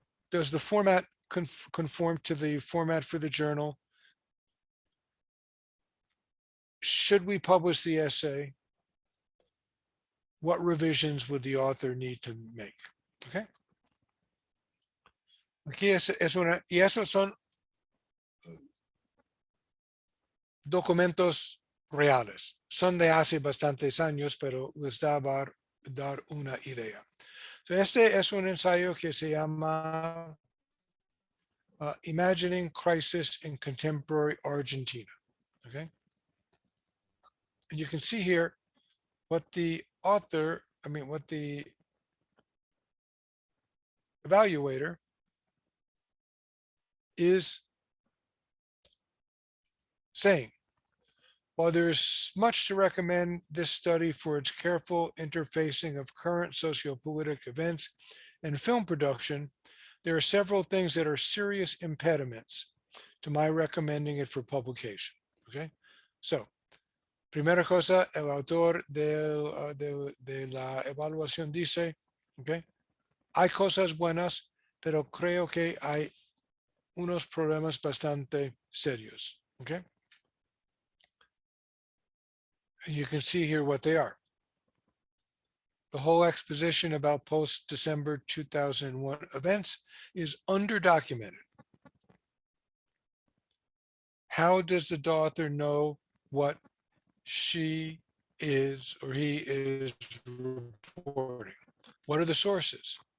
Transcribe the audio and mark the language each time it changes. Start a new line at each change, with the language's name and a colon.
English: Does the format conform to the format for the journal? should we publish the essay? What revisions would the author need to make? Okay.
Spanish: Aquí es una, y esos son documentos reales. Son de hace bastantes años, pero les da dar una idea. Este es un ensayo que se llama Imagining Crisis in Contemporary Argentina. Okay.
English: And you can see here what the author, what the evaluator is saying. While there is much to recommend this study for its careful interfacing of current sociopolitical events and film production, there are several things that are serious impediments to my recommending it for publication.
Spanish: Okay, so primera cosa, el autor de la evaluación dice, okay, hay cosas buenas, pero creo que hay unos problemas bastante serios.
English: Okay. And you can see here what they are. The whole exposition about post-December 2001 events is underdocumented. How does the author know what she is or he is reporting? What are the sources?